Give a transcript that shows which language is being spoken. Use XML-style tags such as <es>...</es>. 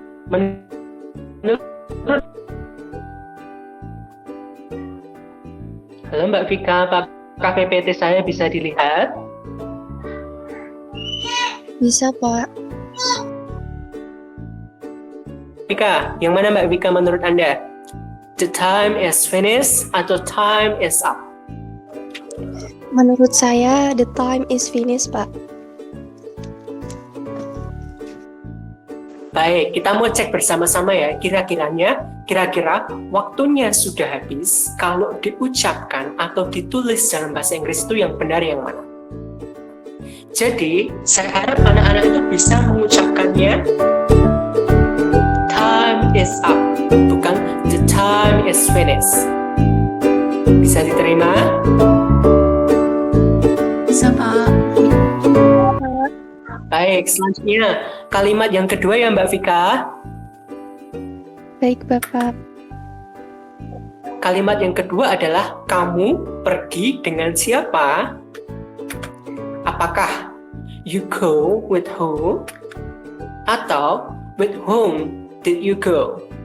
<id>Menurut Halo Mbak Vika, apakah PPT saya bisa dilihat? Bisa, Pak. Vika, yang mana Mbak Vika menurut Anda?</id> <en>The time is finished</en> <id>atau</id> <en>time is up?</en> <id>Menurut saya,</id> <en>the time is finished,</en> <id>Pak. Baik, kita mau cek bersama-sama ya, kira-kira waktunya sudah habis kalau diucapkan atau ditulis dalam bahasa Inggris itu yang benar yang mana? Jadi, saya harap anak-anak itu bisa mengucapkannya</id> <en>time is up,</en> <id>bukan</id> <en>the time is finished.</en> <id>Bisa diterima? Bisa, Pak. Baik, selanjutnya kalimat yang kedua ya Mbak Vika. Baik, Bapak. Kalimat yang kedua adalah kamu pergi dengan siapa? Apakah</id> <en>you go with who?</en> <id>Atau</id> <en>with whom did you go?</en>